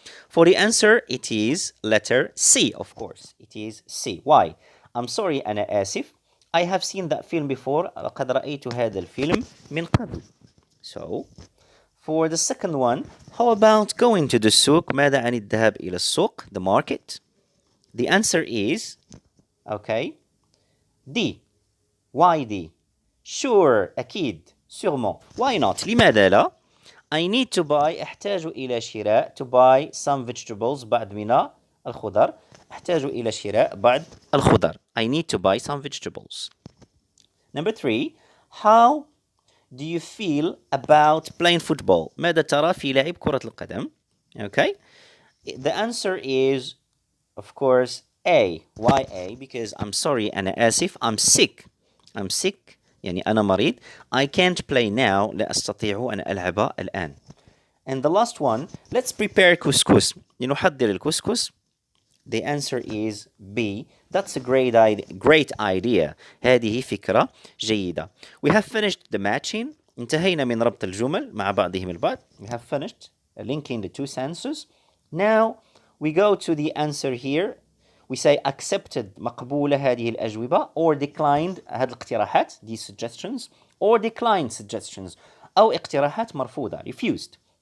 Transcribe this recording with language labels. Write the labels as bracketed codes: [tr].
[en] For the answer, it is letter C, of course. It is C. Why? I'm sorry, [ar] أنا آسف. [en] I have seen that film before. [ar] لقد رأيت هذا الفيلم من قبل. [en] So, for the second one, how about going to the سوق? [ar] ماذا عن الذهاب إلى السوق? [en] The market. The answer is, okay, D. Why D? Sure, أكيد. [fr] Sûrement. [en] Why not? [ar] لماذا لا? [en] I need to buy. [ar] أحتاج إلى شراء. [en] To buy some vegetables. [ar] بعض من الخضر. أحتاج إلى شراء بعض الخضر. [en] I need to buy some vegetables. Number 3. How do you feel about playing football? [ar] ماذا ترى في لعب كرة القدم? [en] Okay. The answer is, of course, A. Why A? Because I'm sorry, [ar] أنا آسف. [en] I'm sick. I'm sick. [ar] يعني أنا مريض. [en] I can't play now. [ar] لا أستطيع أن ألعب الآن. [en] And the last one, let's prepare couscous. [ar] لنحضر الكسكس. [en] The answer is B. That's a great idea. [ar] هذه فكرة جيدة. [en] We have finished the matching. [ar] انتهينا من ربط الجمل مع بعضهم البعض. [en] We have finished linking the two sentences. Now we go to the answer here. We say accepted [ar] مقبولة هذه الأجوبة [en] or declined [ar] هذه الاقتراحات [en] these suggestions or declined suggestions [ar] أو اقتراحات مرفوضة [en] refused.